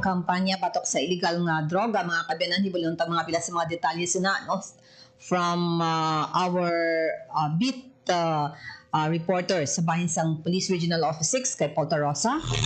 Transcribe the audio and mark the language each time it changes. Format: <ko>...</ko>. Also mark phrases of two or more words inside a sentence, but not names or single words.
<hil>kampanya patok sa illegal nga droga, mga kabyanan, hibalon ta mga pila sa mga detalye sina,</hil> <en>from our beat reporter</en> <hil>sa bahin sang Police Regional Office 6 kay Paul Tarosa.</hil>